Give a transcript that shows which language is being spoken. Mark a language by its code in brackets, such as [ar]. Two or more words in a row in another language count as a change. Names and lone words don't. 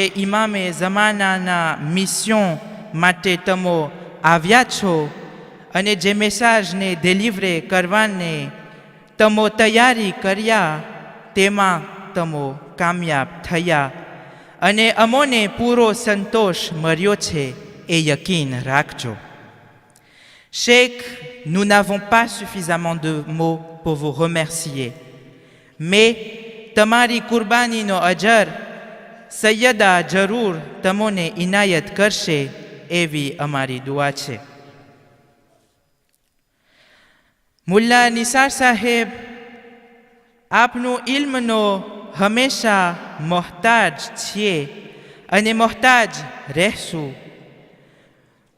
[gu] ઇમામે ઝમાનાના મિશન માટે તમો આવ્યા છો અને જે મેસેજને ડિલિવરે કરવાને તમો તૈયારી કર્યા તેમાં તમો કામયાબ થયા અને અમોને પૂરો સંતોષ મળ્યો છે, એ યકીન રાખજો। [fr] Cheikh, nous n'avons pas suffisamment de mots pour vous remercier, mais [gu] તમારી કુરબાનીનો અજર સૈયદા જરૂર તમોને ઇનાયત કરશે એવી અમારી દુઆ છે। મુલ્લા નિસાર સાહેબ, આપનું ઇલ્મનો હંમેશા મોહતાજ છીએ અને મોહતાજ રહેશું।